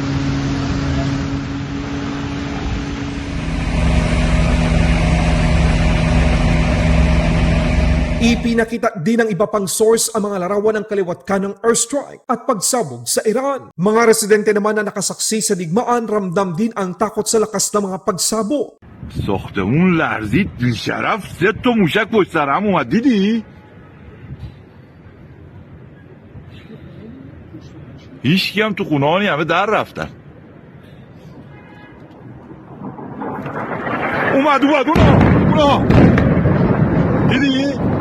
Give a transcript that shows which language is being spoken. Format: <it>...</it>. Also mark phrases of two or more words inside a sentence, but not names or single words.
<tl>Ipinakita din ng iba pang source ang mga larawan ng kaliwat kanang airstrike at pagsabog sa Iran. Mga residente naman na nakasaksi sa digmaan ramdam din ang takot sa lakas ng mga pagsabog.</tl> <fa>ساختمون لرزید بیشرف 3 تا موشک پشت سر هم اومد دیدی؟ هیچکی هم تو خونه هانی همه در رفتن اومد اونا دیدی؟</fa>